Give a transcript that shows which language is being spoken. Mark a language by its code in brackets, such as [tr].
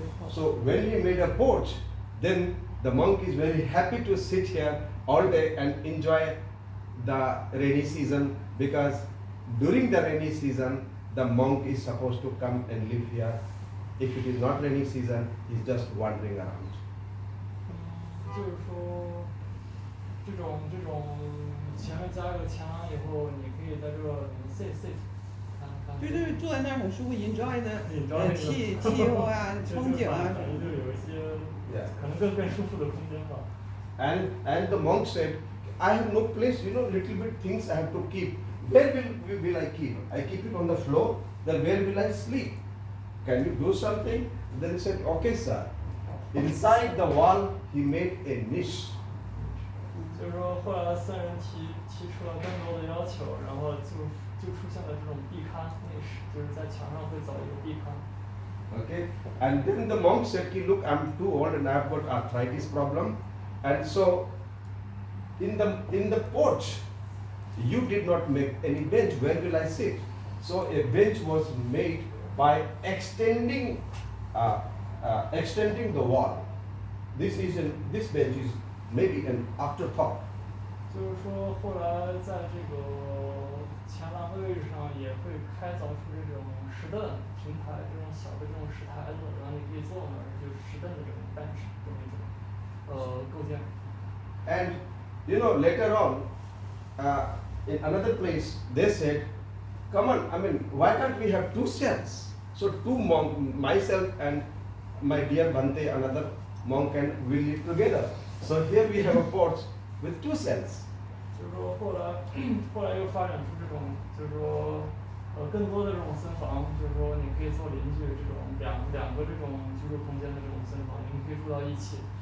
[en] So when he made a porch, then the monk is very happy to sit here all day and enjoy the rainy season, because during the rainy season the monk is supposed to come and live here. If it is not rainy season, he's just wandering around. [zh] 就是说，这种前面加个墙以后，你可以在这 [en] sit， [zh] 就是坐在那儿很舒服 ， [en] enjoy [zh] 的气候啊、风景啊。就有一些可能更舒服的空间吧。 [en] And the monk said, I have no place, little bit things I have to keep. Where will I keep? I keep it on the floor, then where will I sleep? Can you do something? Then he said, okay, sir. Inside the wall, he made a niche. [zh] 就是说，后来僧人提出了更多的要求，然后就出现了这种壁龛niche，就是在墙上会凿一个壁龛。 [en] Okay, and then the monk said, look, I'm too old and I've got arthritis problem, and so in the porch, you did not make any bench. Where will I sit? So a bench was made by extending the wall. This bench is maybe an afterthought. [zh] 就是说，后来在这个前廊的位置上也会开凿出这种石凳，平台，这种小的这种石台子，然后你可以坐那儿，就是石凳的这种bench这么一种构建。 [en] And you know, later on, in another place, they said, "Come on, I mean, why can't we have two cells? So two monk, myself and my dear Bhante, another monk, and we live together. So here we have a porch with two cells." [zh] 就是说后来又发展出这种，就是说更多的这种森房，就是说你可以做邻居这种两个这种居住空间的这种森房，你们可以住到一起。